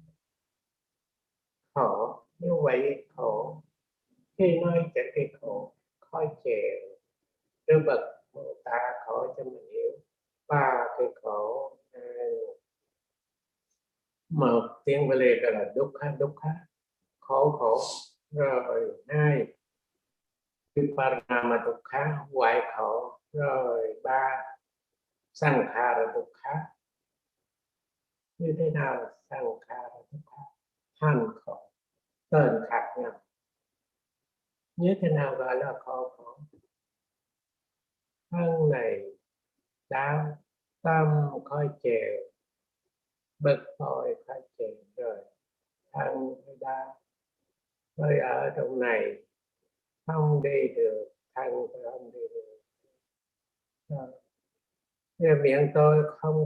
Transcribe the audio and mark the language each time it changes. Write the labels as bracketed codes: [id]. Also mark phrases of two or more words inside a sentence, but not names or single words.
[vi] khổ như vậy khổ khi nói chuyện cái khổ khó chịu đưa bậc Bồ Tát khổ cho mình hiểu ba cái khổ một tiếng Bali gọi là dukkha khổ khổ rồi hai [pi] viparama dukkha [vi] hoại khổ rồi ba [pi] sankhara dukkha [vi] như thế nào [pi] sankhara dukkha [vi] hành khổ tên khác nhau như thế nào gọi là khổ khổ thân này đau tâm khó chịu bực bội khó chịu rồi thân đau tôi ở trong này không đi được thân không đi được rồi miệng tôi không